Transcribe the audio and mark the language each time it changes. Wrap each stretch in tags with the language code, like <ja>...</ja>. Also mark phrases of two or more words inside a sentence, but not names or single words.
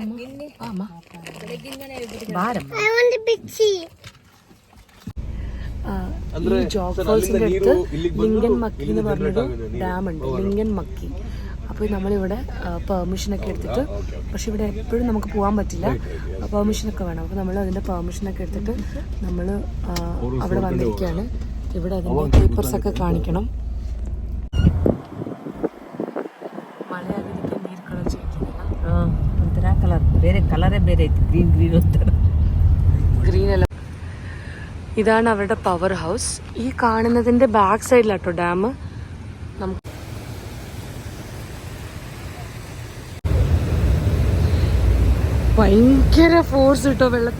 <ml>ബാരമ്മ ഈ ജോഗ് ഫോൾസിന്റെ അടുത്ത് ലിങ്കൻ മക്കി എന്ന് പറഞ്ഞൊരു ഡാം ഉണ്ട്, ലിങ്കൻ മക്കി. അപ്പോൾ നമ്മളിവിടെ പെർമിഷനൊക്കെ എടുത്തിട്ട്, പക്ഷെ ഇവിടെ എപ്പോഴും നമുക്ക് പോകാൻ പറ്റില്ല, പെർമിഷനൊക്കെ വേണം. അപ്പോൾ നമ്മൾ അതിൻ്റെ പെർമിഷനൊക്കെ എടുത്തിട്ട് നമ്മൾ അവിടെ വന്നിരിക്കുകയാണ്. ഇവിടെ അതിൻ്റെ പേപ്പേഴ്സൊക്കെ കാണിക്കണം.</ml> <kn>ಮಳೆಯಾಗೋದಕ್ಕೆ ನೀರು</kn> <en>colour change</en> <kn>ಆಗಿಲ್ಲ, ಒಂಥರ ಕಲರ್ ಬೇರೆ ಕಲರೇ ಬೇರೆ ಐತಿ,</kn> <en>green green</en> <kn>ಒಂಥರ</kn> <ml>ഗ്രീൻ അല്ല. ഇതാണ് അവരുടെ</ml> <en>power house.</en> <ml>ഈ കാണുന്നതിൻ്റെ ബാക്ക് സൈഡിലാട്ടോ ഡാം. നമുക്ക് ഭയങ്കര ഫോഴ്സ് കിട്ടോ വെള്ളത്തിന്.</ml>